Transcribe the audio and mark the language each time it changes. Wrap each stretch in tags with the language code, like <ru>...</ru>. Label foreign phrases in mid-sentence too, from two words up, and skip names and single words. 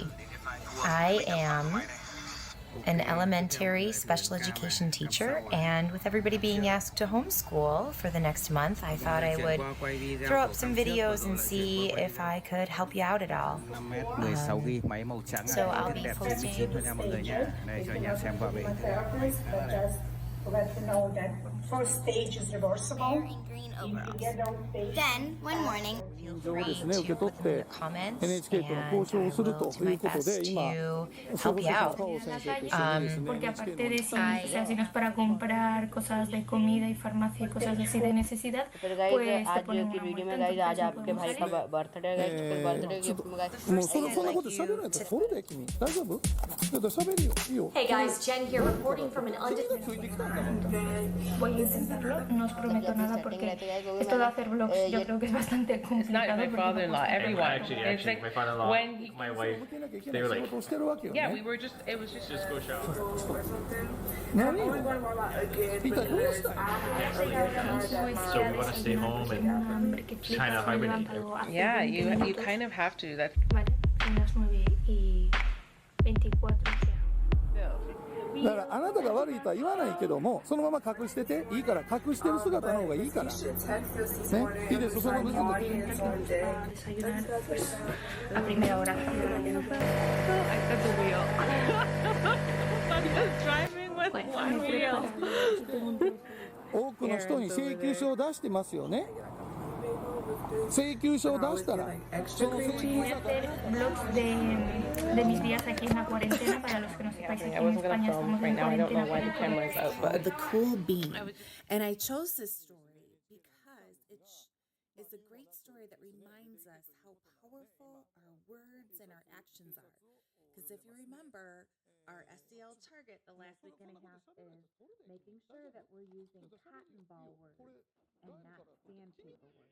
<en>I am an elementary special education teacher, and with everybody being asked to homeschool for the next month, I thought I would throw up some videos and see if I could help you out at all. So I'll be posting. Let you know that first stage is reversible. Then, one morning,</en> <ja>情報をですね受け取って NHK との交渉をするということで今総務省のパオ先生と一緒にですね</ja> <es>Porque aparte de eso, o sea, si no es para comprar cosas de comida y farmacia y cosas así de necesidad, pues te ponen una multa.</es> <ja>もうそんなこと喋らないとそれで君大丈夫？喋るよいいよ。</ja> <en>Hey guys, Jen here reporting from an undisclosed.</en> <es>Voy a intentarlo, no os prometo nada porque esto de hacer vlogs yo creo que es bastante complicado.</es> <en>My father-in-law, everyone. Actually, my father-in-law, my wife, they were like, yeah, we were just, it was just go shower. So we want to stay home and kind of hibernate. Yeah, you kind of have to. That's.</en> <es>Vale, son las 9:24</es> <ja>だからあなたが悪いとは言わないけどもそのまま隠してていいから隠してる姿の方がいいからねいいですその部分で</ja> <es>a primera hora.</es> <en>I said the wheel. I'm just driving with one wheel.</en> <ja>多くの人に請求書を出してますよね請求書を出したら</ja> <es>Voy a hacer vlogs de mis días aquí en la cuarentena para los que no sepáis aquí en España estamos en cuarentena.</es> <en>The cool bean. And I chose this story because it's a great story that reminds us how powerful our words and our actions are. Because if you remember, our SDL target the last week and a half is making sure that we're using cotton ball words and not sandpaper words.</en>